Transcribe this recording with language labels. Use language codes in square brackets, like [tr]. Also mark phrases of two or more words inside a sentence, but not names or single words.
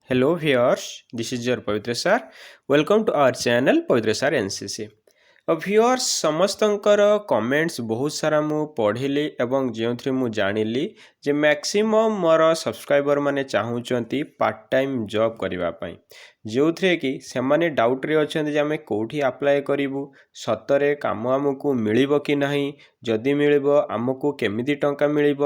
[en] Hello viewers, this is your Pavitra sir. Welcome to our channel Pavitra sir NCC. [or] ଭିଓର୍ସ ସମସ୍ତଙ୍କର କମେଣ୍ଟସ୍ ବହୁତ ସାରା ମୁଁ ପଢ଼ିଲି ଏବଂ ଯେଉଁଥିରେ ମୁଁ ଜାଣିଲି ଯେ ମ୍ୟାକ୍ସିମମ୍ ମୋର ସବସ୍କ୍ରାଇବର ମାନେ ଚାହୁଁଛନ୍ତି [en] part time job [or] କରିବା ପାଇଁ, ଯେଉଁଥିରେ କି ସେମାନେ ଡାଉଟ୍ରେ ଅଛନ୍ତି ଯେ ଆମେ କେଉଁଠି ଆପ୍ଲାଏ କରିବୁ, ସତରେ କାମ ଆମକୁ ମିଳିବ କି ନାହିଁ, ଯଦି ମିଳିବ ଆମକୁ କେମିତି ଟଙ୍କା ମିଳିବ।